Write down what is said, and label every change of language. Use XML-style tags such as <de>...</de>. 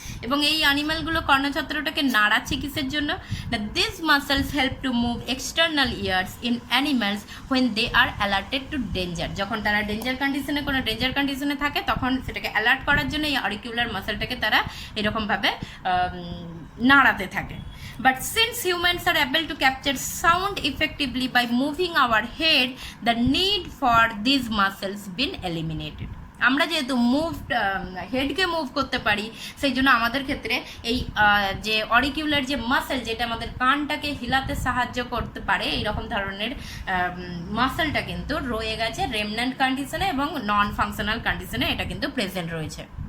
<bn>এবং এই অ্যানিমেলগুলো কর্ণছত্রটাকে নাড়াচ্ছে কিসের জন্য না,</bn> <en>This muscles help to move external ears in animals when they are alerted to danger.</en> <bn>যখন তারা ডেঞ্জার কন্ডিশনে, কোনো ডেঞ্জার কন্ডিশনে থাকে, তখন সেটাকে অ্যালার্ট করার জন্য এই অরিকিউলার মাসেলটাকে তারা এরকমভাবে নাড়াতে থাকে।</bn> <en>But since humans are able to capture sound effectively by moving our head, the need for these muscles been eliminated.</en> <bn>আমরা যেহেতু হেডকে মুভ করতে পারি, সেই জন্য আমাদের ক্ষেত্রে এই যে অরিকিউলার যে মাসেল, যেটা আমাদের কানটাকে হিলাতে সাহায্য করতে পারে, এইরকম ধরনের মাসেলটা কিন্তু রয়ে গেছে রেমন্যান্ট কন্ডিশনে এবং নন ফাংশনাল কন্ডিশনে এটা কিন্তু প্রেজেন্ট রয়েছে।</bn>